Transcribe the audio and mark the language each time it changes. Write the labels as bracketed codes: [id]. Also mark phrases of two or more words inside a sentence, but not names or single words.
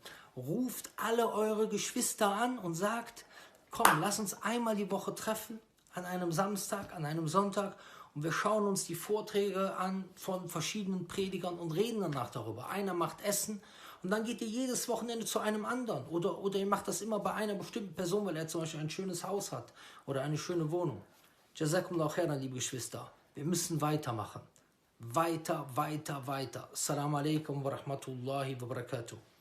[de] Ruft alle eure Geschwister an und sagt, komm, lass uns einmal die Woche treffen, an einem Samstag, an einem Sonntag. Und wir schauen uns die Vorträge an von verschiedenen Predigern und reden danach darüber. Einer macht Essen. Und dann geht ihr jedes Wochenende zu einem anderen. Oder ihr macht das immer bei einer bestimmten Person, weil er zum Beispiel ein schönes Haus hat oder eine schöne Wohnung. [ar] جزاكم الله خيرا, [de] liebe Geschwister. Wir müssen weitermachen. Weiter. [ar] السلام عليكم ورحمة الله وبركاته.